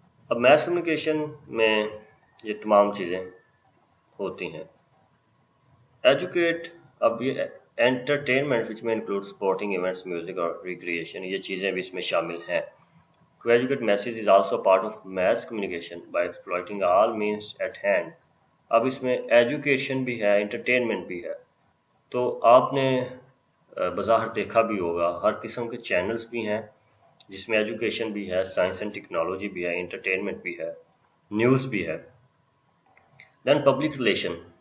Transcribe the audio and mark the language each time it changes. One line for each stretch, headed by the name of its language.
Urdu: اب mass communication میں یہ تمام چیزیں ہوتی ہیں. ایجوکیٹ، اب یہ انٹرٹینمنٹ وچ میں انکلوڈ سپورٹنگ ایونٹس، میوزک اور ریکریشن، یہ چیزیں بھی اس میں شامل ہیں.
English: To educate message is also a part of mass communication by exploiting all means at hand.
Urdu: اب اس میں ایجوکیشن بھی ہے، انٹرٹینمنٹ بھی ہے. تو آپ نے بظاہر دیکھا بھی ہوگا ہر قسم کے چینلز بھی ہیں جس میں ایجوکیشن بھی ہے، سائنس اینڈ ٹیکنالوجی بھی ہے، انٹرٹینمنٹ بھی ہے، نیوز بھی ہے. دین پبلک ریلیشن.